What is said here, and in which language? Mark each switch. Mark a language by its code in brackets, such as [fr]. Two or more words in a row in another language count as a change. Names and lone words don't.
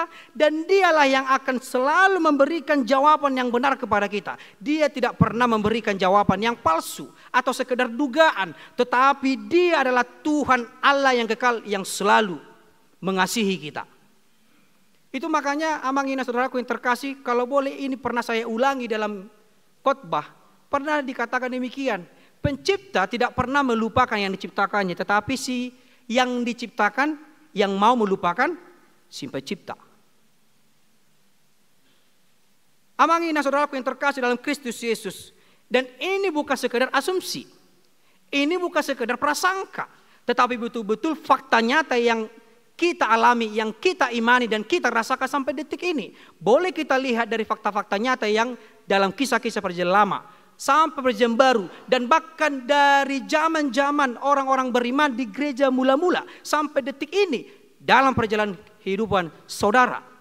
[id] Dan dialah yang akan selalu memberikan jawaban yang benar kepada kita. Dia tidak pernah memberikan jawaban yang palsu atau sekedar dugaan. Tetapi dia adalah Tuhan Allah yang kekal, yang selalu mengasihi kita. Itu makanya [bbc] amang ina [id] saudaraku yang terkasih, kalau boleh ini pernah saya ulangi dalam khotbah. Pernah dikatakan demikian, pencipta tidak pernah melupakan yang diciptakannya, tetapi si yang diciptakan yang mau melupakan si pencipta. [bbc] Amang ina [id] saudaraku yang terkasih dalam Kristus Yesus, dan ini bukan sekedar asumsi, ini bukan sekedar prasangka, tetapi betul-betul fakta nyata yang kita alami, yang kita imani dan kita rasakan sampai detik ini. Boleh kita lihat dari fakta-fakta nyata yang dalam kisah-kisah perjanjian lama sampai perjanjian baru, dan bahkan dari zaman-zaman orang-orang beriman di gereja mula-mula sampai detik ini dalam perjalanan kehidupan saudara.